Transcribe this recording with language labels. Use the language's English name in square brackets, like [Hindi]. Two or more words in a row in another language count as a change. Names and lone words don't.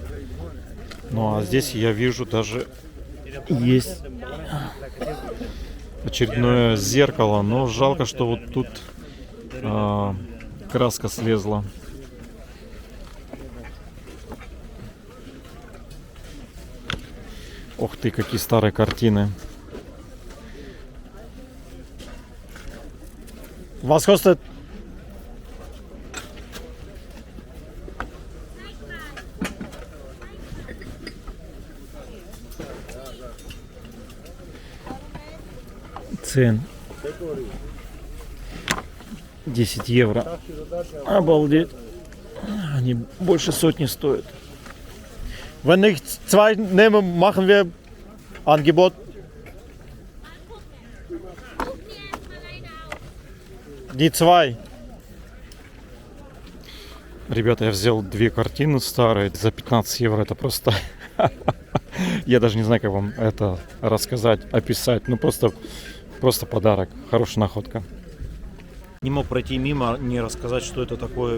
[Russian] Ну, а здесь я вижу даже есть очередное зеркало, но жалко, что вот тут краска слезла. Ох ты, какие старые картины. [German] Was kostet? [Russian] Цен 10 евро. Обалдеть. Они больше сотни стоят. [German] Wenn ich zwei nehme, machen wir Angebot. Die zwei. [Russian] Ребята, я взял две картины старые за 15 евро. Это просто... Я даже не знаю, как вам это рассказать, описать. Ну, просто подарок. Хорошая находка. Не мог пройти мимо, не рассказать, что это такое.